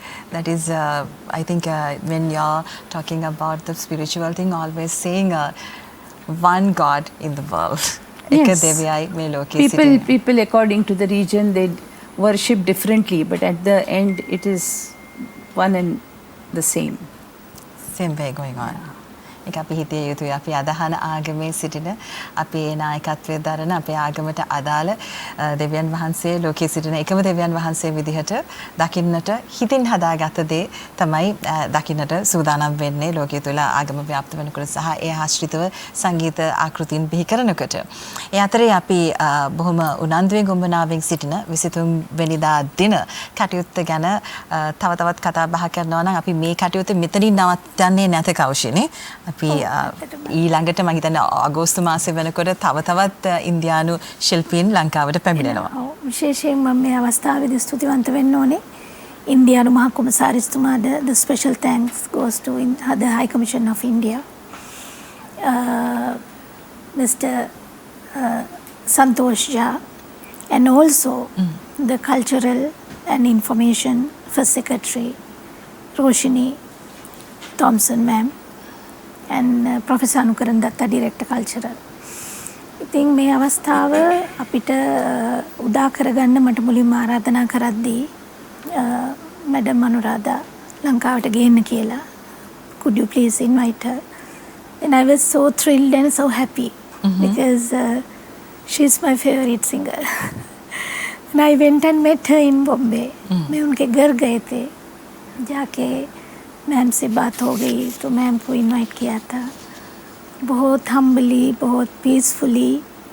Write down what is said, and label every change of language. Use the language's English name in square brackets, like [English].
[English] That is, I think when you're talking about the spiritual thing, always saying one God in the world. Yes. [Sinhala] Eka Devyai me loke sitting. [English] People according to the region, they worship differently, but at the end it is one and the same. Same way going on. [Sinhala] ඒක අපි හිතිය යුතුයි. අපි අදහන ආගමේ සිටින අපේ නායකත්වයේ දරන අපේ ආගමට අදාළ දෙවියන් වහන්සේ ලෝකයේ සිටින එකම දෙවියන් වහන්සේ විදිහට දකින්නට හිතින් හදාගත්ත දේ තමයි දකින්නට සූදානම් වෙන්නේ ලෝකයේ තුල ආගම ව්‍යාප්ත වෙනකොට සහ ඒ ආශ්‍රිතව සංගීත ආකෘතීන් බිහි කරනකොට. ඒ අතරේ අපි බොහොම උනන්දුවෙන් ගොම්බනාවෙන් සිටින 23 වෙනිදා දින කටයුත්ත ගැන තව තවත් කතා බහ කරනවා නම් අපි මේ කටයුත්ත මෙතනින් නවත්තන්නේ නැත කෞෂිනේ. අපි ඊළඟට මම හිතන්නේ අගෝස්තු මාසෙ වෙනකොට තව තවත් ඉන්දියානු ශිල්පීන් ලංකාවට පැමිණෙනවා. විශේෂයෙන් මම මේ අවස්ථාවේදී ස්තුතිවන්ත වෙන්න ඕනේ ඉන්දියානු මහ කොමසාරිස්තුමාට. [English] The special thanks goes to the High Commission of India, Mr. Santosh Jha, and also the Cultural and Information First Secretary Roshini Thompson ma'am, and Professor Anukaran Datta, Director Cultural. [Sinhala] ඉතින් මේ අවස්ථාව අපිට උදා කරගන්න මට මුලින්ම ආරාධනා කරද්දී මැඩම් අනුරාධා ලංකාවට ගේන්න කියලා. [English] Could you please invite her? And I was so thrilled and so happy because she's my favorite singer. And I went and met her in Bombay. [Hindi] मैं उनके घर गए थे. जाके मैम से बात हो गई तो मैम को इनवाइट किया था. बहुत हम्बली, बहुत पीसफुली,